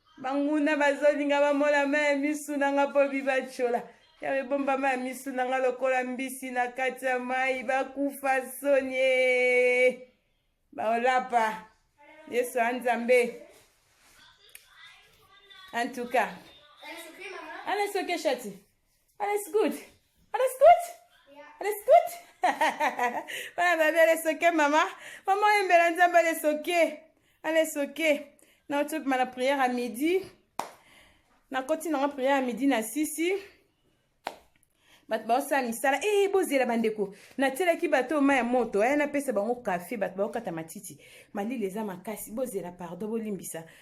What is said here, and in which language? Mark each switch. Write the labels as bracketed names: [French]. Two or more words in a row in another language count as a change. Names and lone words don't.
[Lingala] Banguna bazolinga bamola ma ya misu nanga po bibachola. Yawe, bomba ma ya misu nanga lokola mbisi na kati ya mai, bakufa sonye. Baolapa. Yesu anzambe. [French] En tout cas. [German] Alles okay, Shati? Alles gut? Alles gut? Ja. Alles gut? Voilà, baby, alles okay, mama? Mama, [Lingala] oyembela Nzambe, [German] alles okay. Alles okay. [Lingala] Na otopi ma la [French] prière à midi. [Lingala] Na koti nanga [French] prière à midi [Lingala] na sisi. Bato baosala misala. Eh, bozela bandeko. Natielaki bato ma ya moto. Eh, napesa bango café, bato baokata matiti. Malili eza makasi. Bozela, pardon, bolimbisa.